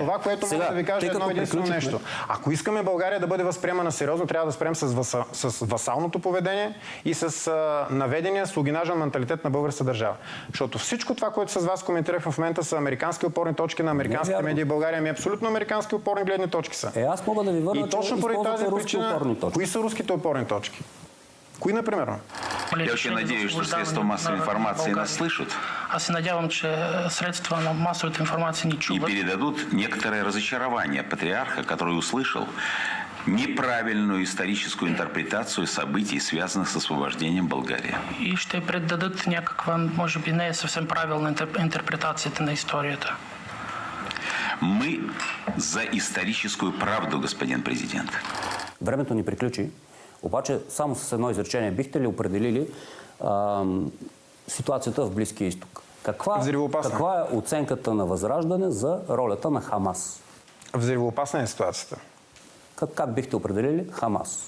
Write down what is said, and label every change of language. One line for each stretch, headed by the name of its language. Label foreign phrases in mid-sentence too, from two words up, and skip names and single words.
Bulgarian: И това, което мога да ви кажа е едно единствено нещо. Ако искаме България да бъде възприемана сериозно, трябва да спрем с васалното поведение и с наведения слугинажен менталитет на българската държава. Защото всичко това, което с вас коментирах в момента, са американски опорни точки на американските медии в България. Ами абсолютно американски опорни гледни точки са. Аз мога да ви върна, и точно поради тази причина, кои са руските опорни точки? Кои, например?
Russian: Я очень надеюсь, что средства массовой информации нас слышат.
Bulgarian: Аз се надявам, че средства на
Russian: массовой информации
Bulgarian: не чуват.
Russian: И передадут некоторое разочарование патриарха, который услышал неправильную историческую интерпретацию событий, связанных с освобождением Болгарии.
Bulgarian: И ще предадат някаква, може би не съвсем правилна интерпретацията на историята.
Russian: Мы за историческую правду, господин президент.
Bulgarian: Времето ни приключи. Обаче, само с едно изречение, бихте ли определили ситуацията в Близкия изток? Каква е оценката на Възраждане за ролята на Хамас? Взривоопасна е ситуацията. Как бихте определили Хамас?